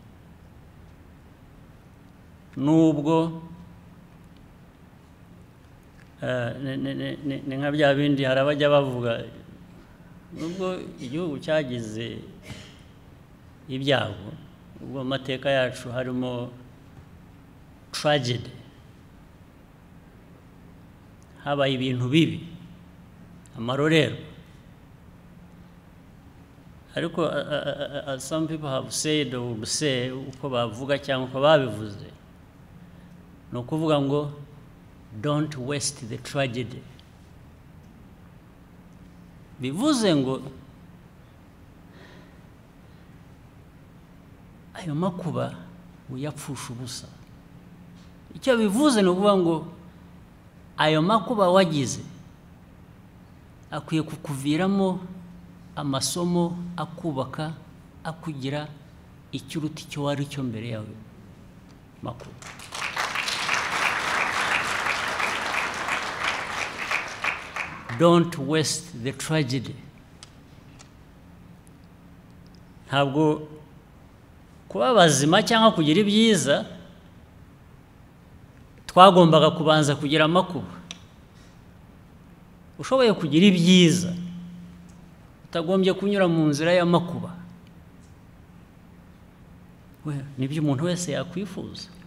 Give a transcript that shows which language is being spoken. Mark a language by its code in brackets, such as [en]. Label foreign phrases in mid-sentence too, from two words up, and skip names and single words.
[rw] nubwo ni nka bya bindi hari abajya bavuga, nubwo igihugu cyagize ibyago, ubwo amateka yacu harimo tragedy, habaye ibintu bibi, amarorero, ariko [en] some people have said or will say, [rw] uko bavuga cyangwa uko babivuze, ni ukuvuga ngo [en] don't waste the tragedy. [rw] Bivuze ngo ayo makuba uyapfusha ubusa. Icyo bivuze ni ukuvuga ngo ayo makuba wagize akwiye kukuviramo amasomo akubaka, akugira ikiruta icyo wari cyo mbere yawe makuba. [en] Don't waste the tragedy. [rw] Ntabwo kuba bazima cyangwa kugira ibyiza twagombaga kubanza kugira amakuba. Ushoboye kugira ibyiza utagombye kunyura mu nzira y'amakuba, nibyo umuntu wese yakwifuza.